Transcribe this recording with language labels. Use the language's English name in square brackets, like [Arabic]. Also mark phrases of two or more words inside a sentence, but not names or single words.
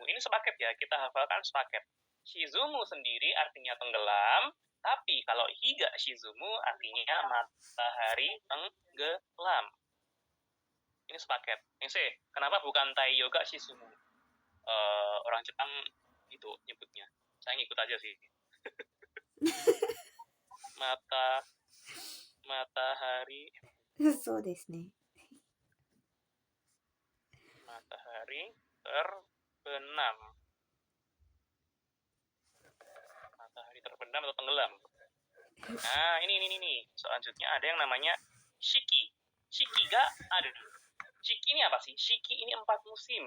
[Indonesian] Ini sepaket ya, kita hafalkan sepaket. Shizumu sendiri artinya tenggelam, tapi kalau [Japanese] 日が沈む [Indonesian] artinya matahari tenggelam. Ini sepaket. Ini kenapa bukan [Japanese] 太陽が沈む? [Indonesian] Orang Jepang itu nyebutnya. Saya ngikut aja sih. Matahari. [Japanese] そうですね。 [Indonesian] Matahari terbenam. Matahari terbenam atau tenggelam. Nah, ini. Selanjutnya ada yang namanya shiki. Shiki ga ada. Shiki ini apa sih? Shiki ini 4 musim.